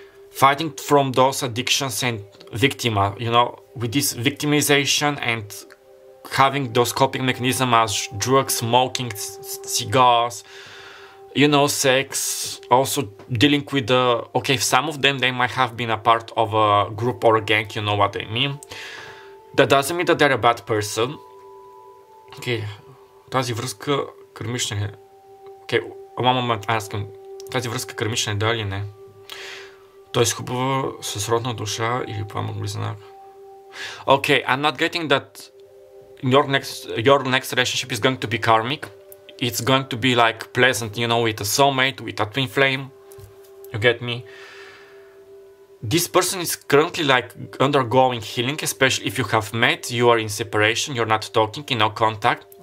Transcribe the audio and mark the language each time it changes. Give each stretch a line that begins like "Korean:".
English: Fighting from those addictions and victima, you know, with this victimization and having those coping mechanisms as drugs, smoking, cigars, you know, sex, also dealing with the... Okay, some of them, they might have been a part of a group or a gang, you know what I mean. That doesn't mean that they're a bad person.
Bulgarian: Okay, тази връзка кърмична е...
English: Okay, one moment, ask
Bulgarian: тази връзка кърмична е да или не? Тоест хубава с родна душа или пламък близнак?
English: Okay, I'm not getting that your next relationship is going to be karmic. It's going to be like pleasant, you know, with a soulmate, with a twin flame. You get me? This person is currently like undergoing healing, especially if you have met, you are in separation, you're not talking, in no contact.